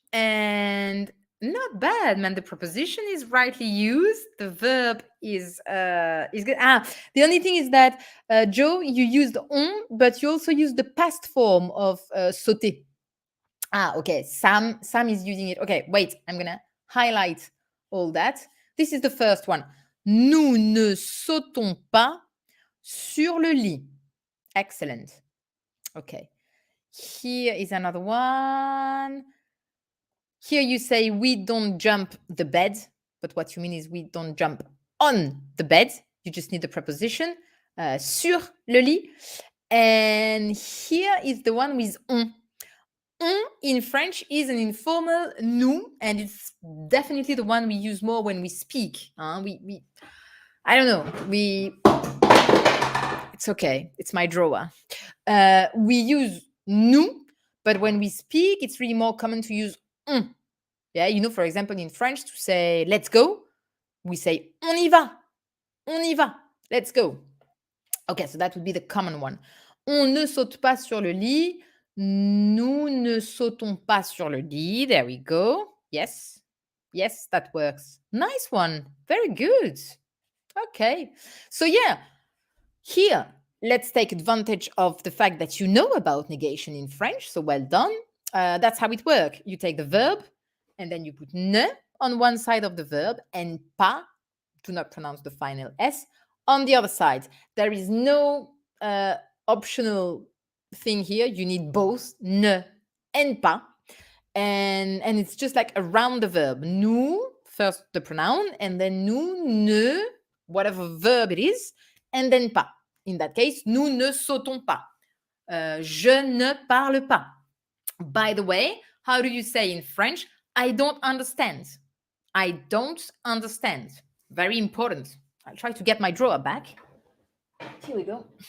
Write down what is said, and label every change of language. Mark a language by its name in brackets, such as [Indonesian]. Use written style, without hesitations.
[English] And not bad, man. The preposition is rightly used. The verb is good. The only thing is that Joe, you used on, but you also used the past form of sauter. Okay. Sam is using it. Okay, wait. I'm gonna highlight all that. This is the first one. [French] Nous ne sautons pas sur le lit. [English] Excellent. Okay. Here is another one. Here you say we don't jump the bed, but what you mean is we don't jump on the bed. You just need the preposition [French] sur le lit. [English] And here is the one with on. On in French is an informal nous, and it's definitely the one we use more when we speak. We I don't know. It's okay. It's my drawer. We use nous, but when we speak, it's really more common to use on. Yeah, for example, in French, to say let's go, we say [French] on y va, [English] let's go. Okay, so that would be the common one. [French] On ne saute pas sur le lit. Nous ne sautons pas sur le lit. [English] There we go. Yes. Yes, that works. Nice one. Very good. Okay. So, yeah, here, let's take advantage of the fact that you know about negation in French. So, well done. That's how it works. You take the verb and then you put ne on one side of the verb and pas, do not pronounce the final S, on the other side. There is no optional thing here. You need both ne and pas. And it's just like around the verb. Nous, first the pronoun, and then nous, ne, whatever verb it is, and then pas. In that case, [French] nous ne sautons pas. Je ne parle pas. [English] By the way, how do you say in French, I don't understand? I don't understand. Very important. I'll try to get my drawer back. Here we go.